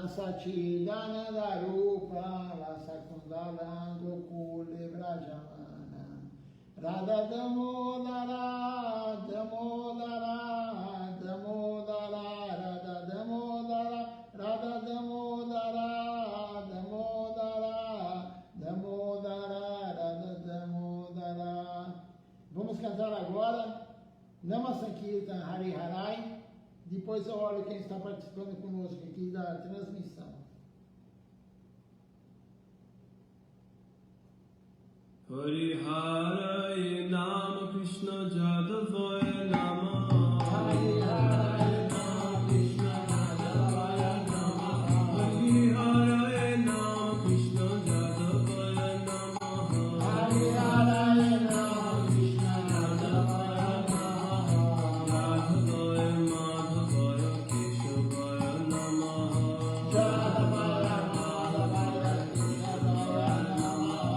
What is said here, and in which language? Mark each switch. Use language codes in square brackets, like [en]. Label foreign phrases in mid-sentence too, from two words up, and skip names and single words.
[sa] Sachidananda Rupam Lasakundalam Gokule Brajamana Radha Damodara Damodara Damodara Radha Damodara Radha Damodara Damodara Damodara Radha Damodara. [pt] Vamos cantar agora [sa] Nama Sankirtan Hari Harai. [pt] Depois eu olho quem está participando conosco aqui da transmissão. [sa] Hari Haray Nama Krishna Jadavaya Nama Hari Haray Nama Krishna Jadavaya Nama Hari Haray Nama Krishna Jadavaya Nama Hari Haray Nama Krishna Jadavaya Nama Jadavaya Madhavaya Keshavaya Nama Jadavaya Madhavaya Keshavaya Nama